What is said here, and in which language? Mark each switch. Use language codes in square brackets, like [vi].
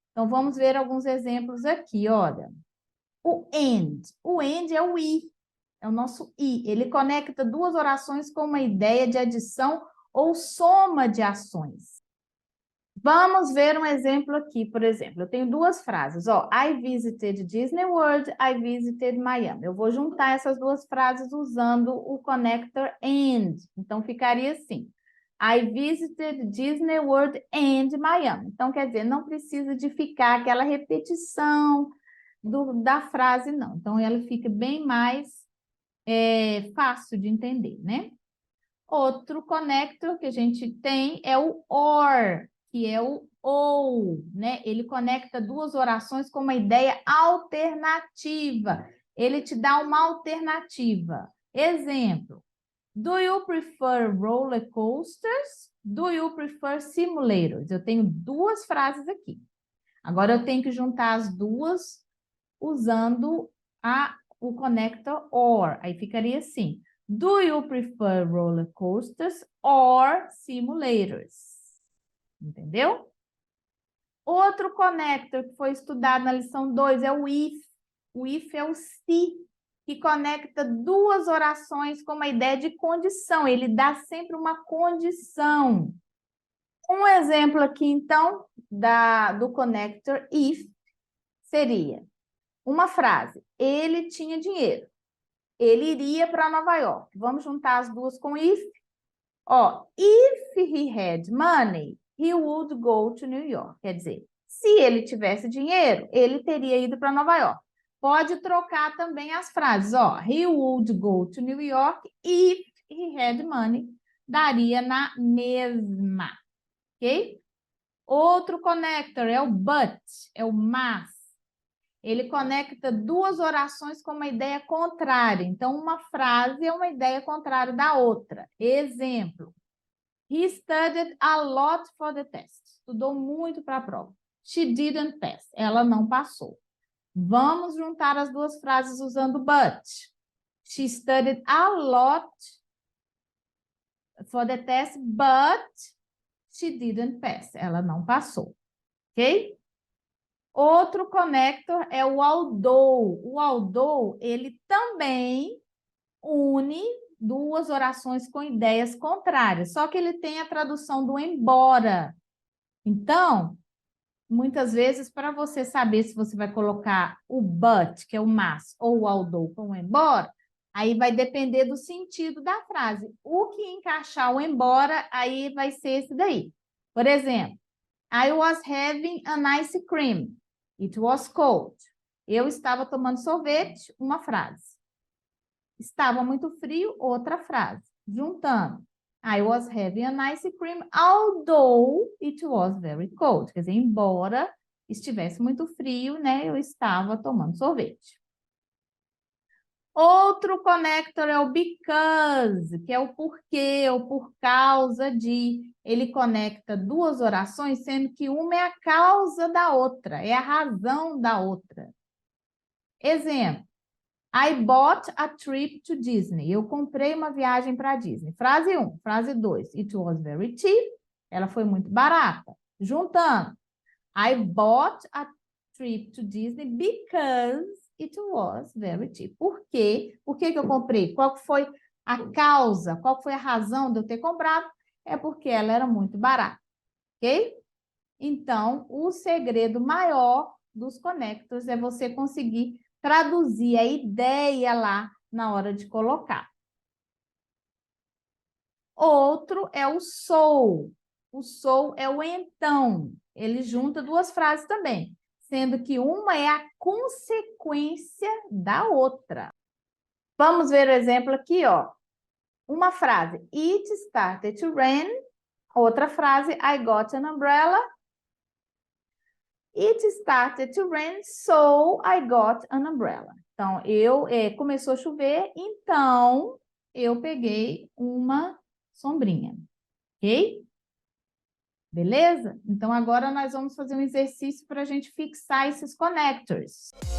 [pt] Então, vamos ver alguns exemplos aqui, olha. O and. O and é o i, é o nosso i. Ele conecta duas orações com uma ideia de adição ou soma de ações. Vamos ver um exemplo aqui, por exemplo. Eu tenho duas frases, ó. [en] I visited Disney World, I visited Miami. [pt] Eu vou juntar essas duas frases usando o connector and. Então, ficaria assim. [en] I visited Disney World and Miami. [pt] Então, quer dizer, não precisa de ficar aquela repetição da frase, não. Então, ela fica bem mais fácil de entender, né? Outro connector que a gente tem é o or, que é o ou, né? Ele conecta duas orações com uma ideia alternativa. Ele te dá uma alternativa. Exemplo. [en] Do you prefer roller coasters? Do you prefer simulators? [pt] Eu tenho duas frases aqui. Agora eu tenho que juntar as duas usando o connector or. Aí ficaria assim. [en] Do you prefer roller coasters or simulators? [pt] Entendeu? Outro connector que foi estudado na lição 2 é o if. O if é o se, que conecta duas orações com uma ideia de condição. Ele dá sempre uma condição. Um exemplo aqui, então, do connector if seria uma frase. Ele tinha dinheiro. Ele iria para Nova York. Vamos juntar as duas com if. [en] Ó, if he had money, he would go to New York. [pt] Quer dizer, se ele tivesse dinheiro, ele teria ido para Nova York. Pode trocar também as frases. [en] Ó, he would go to New York if he had money. [pt] Daria na mesma. Ok? Outro connector é o but, é o mas. Ele conecta duas orações com uma ideia contrária. Então, uma frase é uma ideia contrária da outra. Exemplo. [en] He studied a lot for the test. [pt] Estudou muito para a prova. [en] She didn't pass. [pt] Ela não passou. Vamos juntar as duas frases usando but. [en] She studied a lot for the test, but she didn't pass. [pt] Ela não passou, ok? Outro connector é o although. O although, ele também une duas orações com ideias contrárias, só que ele tem a tradução do embora. Então, muitas vezes, para você saber se você vai colocar o but, que é o mas, ou o although com o embora, aí vai depender do sentido da frase. O que encaixar o embora, aí vai ser esse daí. Por exemplo, [en] I was having an ice cream. It was cold. [pt] Eu estava tomando sorvete, uma frase. Estava muito frio, outra frase. Juntando. [en] I was having an ice cream, although it was very cold. [pt] Quer dizer, embora estivesse muito frio, né? Eu estava tomando sorvete. Outro connector é o because, que é o porquê, ou por causa de. Ele conecta duas orações, sendo que uma é a causa da outra, é a razão da outra. Exemplo. [en] I bought a trip to Disney. [pt] Eu comprei uma viagem para Disney. Frase 1. Frase 2. [en] It was very cheap. [pt] Ela foi muito barata. Juntando. [en] I bought a trip to Disney because it was very cheap. [pt] Por quê? Por que que eu comprei? Qual foi a causa? Qual foi a razão de eu ter comprado? É porque ela era muito barata. Ok? Então, o segredo maior dos connectors é você conseguir traduzir a ideia lá na hora de colocar. Outro é o so. O so é o então. Ele junta duas frases também, sendo que uma é a consequência da outra. Vamos ver o exemplo aqui, ó. Uma frase, [en] it started to rain. [pt] Outra frase, [en] I got an umbrella. It started to rain, so I got an umbrella. [pt] Então, começou a chover, então eu peguei uma sombrinha, ok? Beleza? Então, agora nós vamos fazer um exercício para a gente fixar esses connectors.